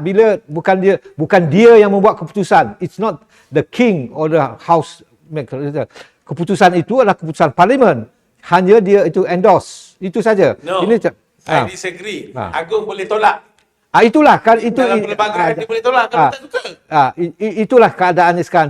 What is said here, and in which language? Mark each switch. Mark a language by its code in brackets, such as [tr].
[ms] Bila bukan dia yang membuat keputusan. [en] It's not the king or the house. [ms] Keputusan itu adalah keputusan parlimen. Hanya dia itu endorse. Itu saja. [en] No. I disagree. [ms] Agong boleh tolak. Itulah kan itu dalam perlembagaan dia boleh tolak kalau tak suka. Itulah keadaannya sekarang.